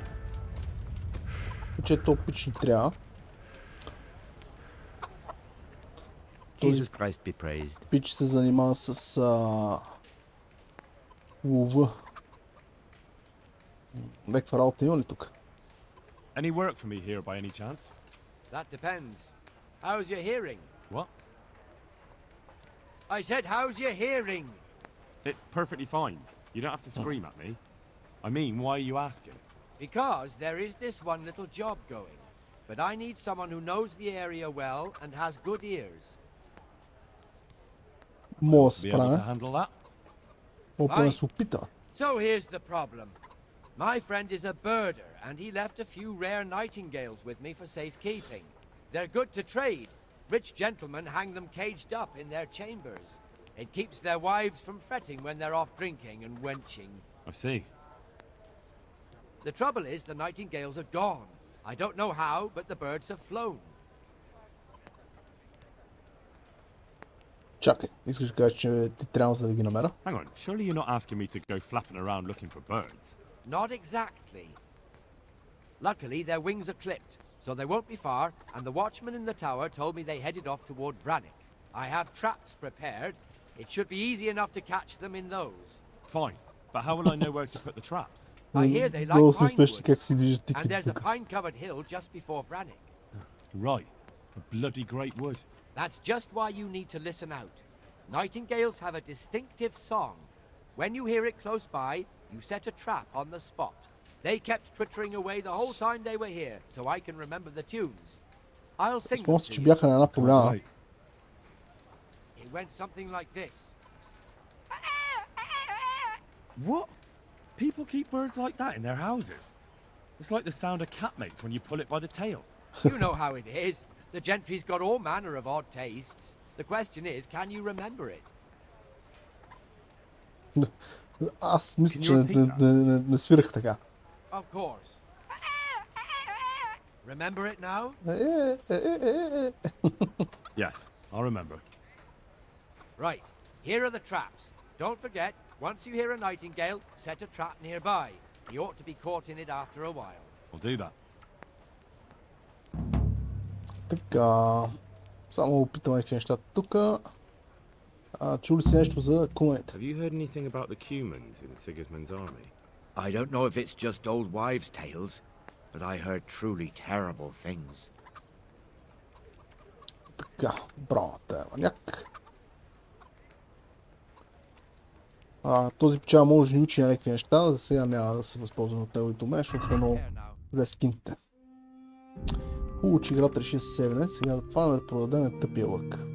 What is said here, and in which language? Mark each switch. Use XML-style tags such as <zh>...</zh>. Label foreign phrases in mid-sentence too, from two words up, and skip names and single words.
<bg>Че то пич ни трябва. Този пич се занимава с лова. Някаква работа има ли тук?</bg> <en>Any work for me here by any chance? That depends. How's your hearing? What? I said, how's your hearing? It's perfectly fine. You don't have to scream at me. I mean, why are you asking? Because there is this one little job going. But I need someone who knows the area well and has good ears.</en> <bg>Мога да се</bg> <en>Be able to</en> <bg>справя.</bg> <en>handle that?</en> <bg>Мога да се опита.</bg> <en>So here's the problem. My friend is a birder, and he left a few rare nightingales with me for safekeeping. They're good to trade. Rich gentlemen hang them caged up in their chambers. It keeps their wives from fretting when they're off drinking and wenching. I see. The trouble is the nightingales are gone. I don't know how, but the birds have flown.</en> <bg>Чакай, искаш да кажеш, че ти трябва за да ги намеря?</bg> <en>Hang on, surely you're not asking me to go flapping around looking for birds? Not exactly. Luckily, their wings are clipped, so they won't be far, and the watchman in the tower told me they headed off toward Vranik. I have traps prepared. It should be easy enough to catch them in those. Fine, but how will I know where to put the traps? I hear they like</en> <bg>Много сме</bg> <en>pine</en> <bg>смешни как</bg> <en>woods,</en> <bg>си движат</bg> <en>and</en> <bg>тиквите</bg> <en>there's a</en> <bg>тук.</bg> <en>pine-covered hill just before Vranik. Right, a bloody great wood. That's just why you need to listen out. Nightingales have a distinctive song. When you hear it close by, you set a trap on the spot. They kept twittering away the whole time they were here, so I can remember the tunes. I'll sing them</en> <bg>Спомням си,</bg> <en>to</en> <bg>че</bg> <en>you.</en> <bg>бяха на една поляна.</bg> <en>Right. It went something like this. What? People keep birds like that in their houses? It's like the sound a cat makes when you pull it by the tail. You know how it is. The gentry's got all manner of odd tastes. The question is, can you remember it?</en> <bg>Аз мисля, че не свирах така.</bg> <en>Of course. Remember it now? Yes, I'll remember. Right. Here are the traps. Don't forget, once you hear a nightingale, set a trap nearby. He ought to be caught in it after a while. I'll do that.</en> <bg>Така. Само опитаме някакви неща тук. Чули си нещо за кумените?</bg> <en>Have you heard anything about the Cumans in Sigismund's army? I don't know if it's just old wives' tales, but I heard truly terrible things.</en> <bg>Така, браво, тая маняк. Този печал може да ни учи на някакви неща, за сега няма да се възползвам от неговото уме, защото сме много две скинтите. Хубаво, че играта реши да се севне, сега да това да продадем тъпия лък.</bg>